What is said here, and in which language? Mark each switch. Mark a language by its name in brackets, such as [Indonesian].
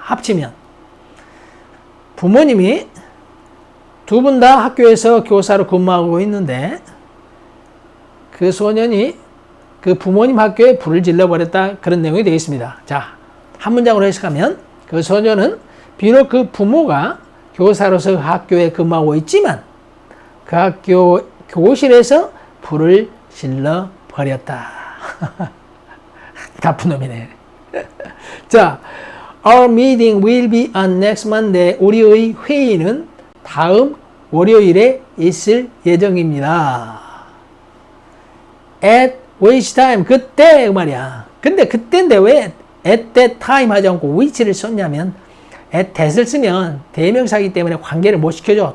[Korean] 합치면 부모님이 두 분 다 학교에서 교사로 근무하고 있는데 그 소년이 그 부모님 학교에 불을 질러버렸다. 그런 내용이 되겠습니다. 자, 한 문장으로 해석하면 그 소년은 비록 그 부모가 교사로서 학교에 근무하고 있지만 그 학교 교실에서 불을 질러버렸다. 나쁜 놈이네. [English] 자, Our meeting will be on next Monday. [Korean] 우리의 회의는 다음 월요일에 있을 예정입니다. [English] At which time? [Korean] 그때 말이야. 근데 그때인데 왜 at that time 하지 않고 which를 썼냐면 at that을 쓰면 대명사이기 때문에 관계를 못 시켜줘.